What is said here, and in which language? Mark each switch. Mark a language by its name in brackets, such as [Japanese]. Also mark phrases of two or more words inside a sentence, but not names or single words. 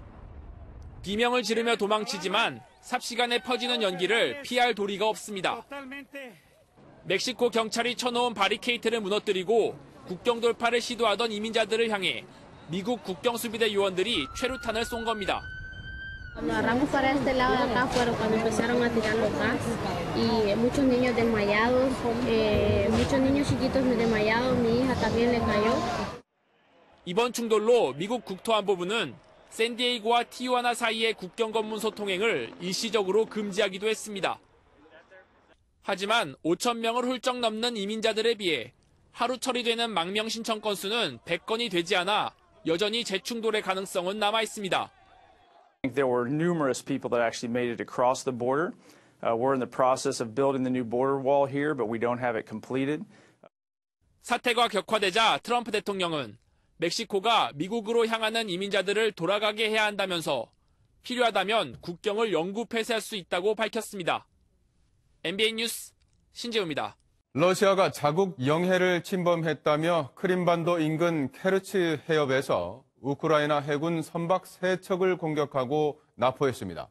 [Korean] 비명을 지르며 도망치지만 삽시간에 퍼지는 연기를 피할 도리가 없습니다. 멕시코 경찰이 쳐놓은 바리케이트를 무너뜨리고 국경 돌파를 시도하던 이민자들을 향해 미국 국경수비대 요원들이 최루탄을 쏜 겁니다. [Spanish] Agarramos para este lado de acá fueron cuando empezaron a tirar los gas y muchos niños desmayados, muchos niños chiquitos desmayados, mi hija también le cayó. [Korean] 이번 충돌로 미국 국토안보부는 샌디에이고와 티juana 사이의 국경검문소 통행을 일시적으로 금지하기도 했습니다. 하지만 5,000명을 훌쩍 넘는 이민자들에 비해 하루 처리되는 망명 신청 건수는 100건이 되지 않아 여전히 재충돌의 가능성은 남아 있습니다. [English] There were numerous people that actually made it across the border. We're in the process of building the new border wall here, but we don't have it completed. [Korean] 사태가 격화되자 트럼프 대통령은 멕시코가 미국으로 향하는 이민자들을 돌아가게 해야 한다면서 필요하다면 국경을 영구 폐쇄할 수 있다고 밝혔습니다. MBN 뉴스 신재우입니다. 러시아가 자국 영해를 침범했다며 크림반도 인근 케르치 해협에서 우크라이나 해군 선박 3척을 공격하고 납포했습니다.